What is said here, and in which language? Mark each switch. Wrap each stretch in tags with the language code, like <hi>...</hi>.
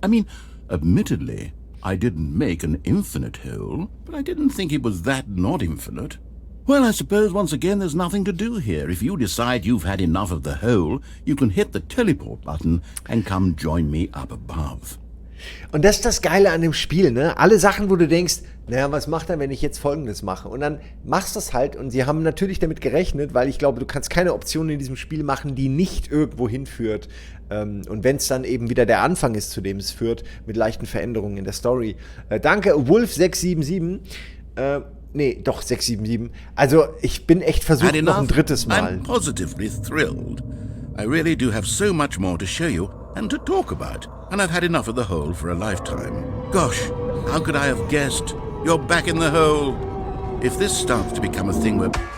<en>I mean, admittedly, I didn't make an infinite hole, but I didn't think it was that not infinite. Well, I suppose once again there's nothing to do here. If you decide you've had enough of the hole, you can hit the teleport button and come join me up above.</en> <de>Und das ist das Geile an dem Spiel, ne? Alle Sachen, wo du denkst, naja, was macht er, wenn ich jetzt Folgendes mache? Und dann machst du es halt und sie haben natürlich damit gerechnet, weil ich glaube, du kannst keine Option in diesem Spiel machen, die nicht irgendwo hinführt. Und wenn es dann eben wieder der Anfang ist, zu dem es führt, mit leichten Veränderungen in der Story. Danke, Wolf677. Nee, doch, 677. Also, ich bin echt versucht, noch ein drittes Mal.</de> <en>I'm positively thrilled. I really do have so much more to show you and to talk about. And I've had enough of the hole for a lifetime. Gosh, how could I have guessed? You're back in the hole. If this starts to become a thing where...</en>